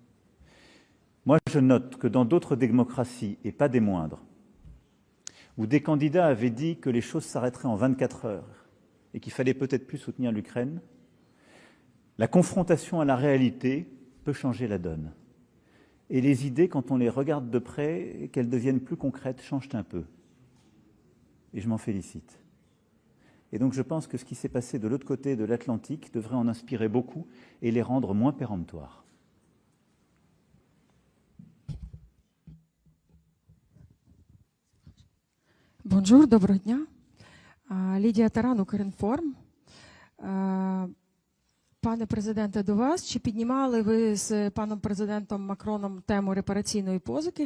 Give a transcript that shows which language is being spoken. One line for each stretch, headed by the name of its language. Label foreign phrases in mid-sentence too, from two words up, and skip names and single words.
French: Moi, je note que dans d'autres démocraties, et pas des moindres, où des candidats avaient dit que les choses s'arrêteraient en 24 heures et qu'il fallait peut-être plus soutenir l'Ukraine, la confrontation à la réalité peut changer la donne. Et les idées, quand on les regarde de près et qu'elles deviennent plus concrètes, changent un peu. Et je m'en félicite. Et donc je pense que ce qui s'est passé de l'autre côté de l'Atlantique devrait en inspirer beaucoup et les rendre moins péremptoires.
Ukrainian: Бонжур, доброго дня. Лідія Таран, Укрінформ. Пане президенте, до вас. Чи піднімали ви з паном президентом Макроном тему репараційної позики?